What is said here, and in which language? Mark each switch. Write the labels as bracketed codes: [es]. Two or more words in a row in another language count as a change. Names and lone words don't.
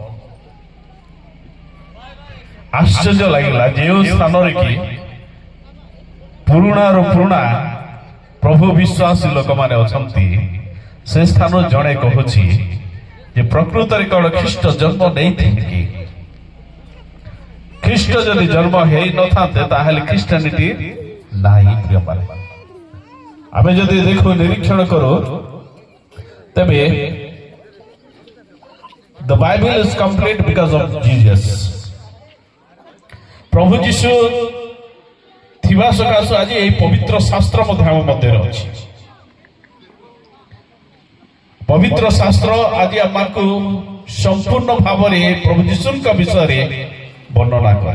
[or] ଆଶ୍ଚର୍ଯ୍ୟ ଲାଗିଲା, ଯେଉଁ ସ୍ଥାନରେ କି ପୁରୁଣାରୁ ପୁରୁଣା ପ୍ରଭୁ ବିଶ୍ୱାସୀ ଲୋକମାନେ ଅଛନ୍ତି, ସେ ସ୍ଥାନ ଜଣେ କହୁଛି ଯେ ପ୍ରକୃତରେ କଣ ଖ୍ରୀଷ୍ଟ ଜନ୍ମ ନେଇଥିଲେ କି? ଖ୍ରୀଷ୍ଟ ଯଦି ଜନ୍ମ ହେଇନଥାନ୍ତେ ତାହେଲେ ଖ୍ରୀଷ୍ଟିଆନିଟି ନାହିଁ। ପ୍ରିୟମାନେ, ଆମେ ଯଦି ଦେଖୁ, ନିରୀକ୍ଷଣ କରୁ, ତେବେ [en] the Bible is complete because of Jesus। [or] ପ୍ରଭୁ ଯୀଶୁ ଥିବା ସକାଶୁ ଆଜି ଏହି ପବିତ୍ର ଶାସ୍ତ୍ର ମଧ୍ୟ ଆମ ମଧ୍ୟରେ ଅଛି। ପବିତ୍ର ଶାସ୍ତ୍ର ଆଜି ଆମକୁ ସମ୍ପୂର୍ଣ୍ଣ ଭାବରେ ପ୍ରଭୁ ଯୀଶୁଙ୍କ ବିଷୟରେ ବର୍ଣ୍ଣନା କରେ।